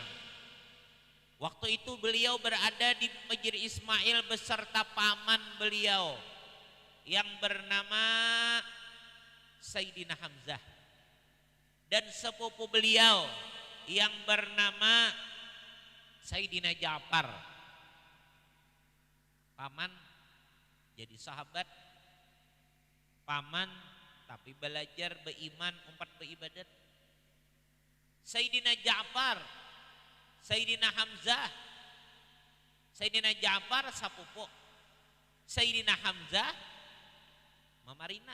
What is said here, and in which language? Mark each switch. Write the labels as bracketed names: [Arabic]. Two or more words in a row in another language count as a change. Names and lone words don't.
[Indonesian] Waktu itu beliau berada di Hijri Ismail beserta paman beliau yang bernama Sayyidina Hamzah dan sepupu beliau yang bernama Sayyidina Ja'far. [Banjar] Paman jadi sahabat, paman tapi belajar beriman, umpat beribadat. Sayyidina Ja'far, Sayyidina Hamzah, Sayyidina Ja'far sapupu, Sayyidina Hamzah mamarina.